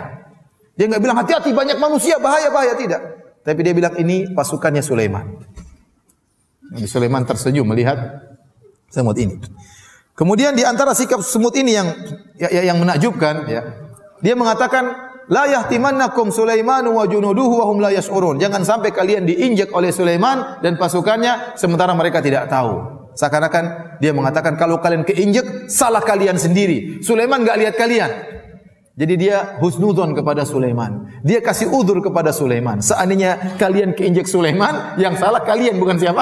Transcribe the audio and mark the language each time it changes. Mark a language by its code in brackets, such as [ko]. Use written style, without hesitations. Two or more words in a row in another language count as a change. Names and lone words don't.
[id] Dia enggak bilang hati-hati banyak manusia, bahaya-bahaya, tidak. Tapi dia bilang ini pasukannya Sulaiman. Nabi Sulaiman tersenyum melihat semut ini. Kemudian di antara sikap semut ini yang menakjubkan, dia mengatakan, [ar] لا يحطمنكم سليمان وجنوده وهم لا يشعرون. [id] Jangan sampai kalian diinjak oleh Sulaiman dan pasukannya sementara mereka tidak tahu. Seakan-akan dia mengatakan kalau kalian keinjek salah kalian sendiri. Sulaiman enggak lihat kalian. Jadi dia husnudzon kepada Sulaiman. Dia kasih udzur kepada Sulaiman. Seandainya kalian keinjek Sulaiman, yang salah kalian bukan siapa?